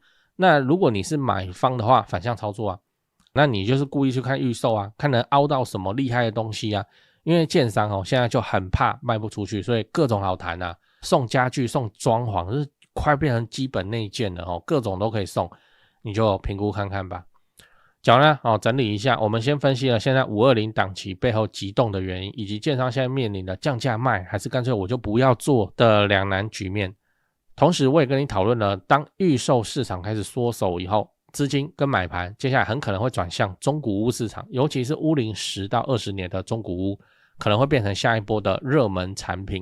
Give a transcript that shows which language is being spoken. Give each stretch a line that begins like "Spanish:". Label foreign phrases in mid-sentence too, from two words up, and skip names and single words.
Chinese: 那如果你是買方的話，反向操作那你就是故意去看預售看能凹到什麼厲害的東西因為建商現在就很怕賣不出去，所以各種好談送家具送裝潢就是快變成基本內建了各種都可以送，你就評估看看吧。講了整理一下，我們先分析了現在520 檔期背後急凍的原因，以及建商現在面臨的降價賣還是乾脆我就不要做的兩難局面。同時我也跟你討論了，當預售市場開始縮手以後，資金跟買盤接下來很可能會轉向中古屋市場，尤其是屋齡10到20年的中古屋可能會變成下一波的熱門產品。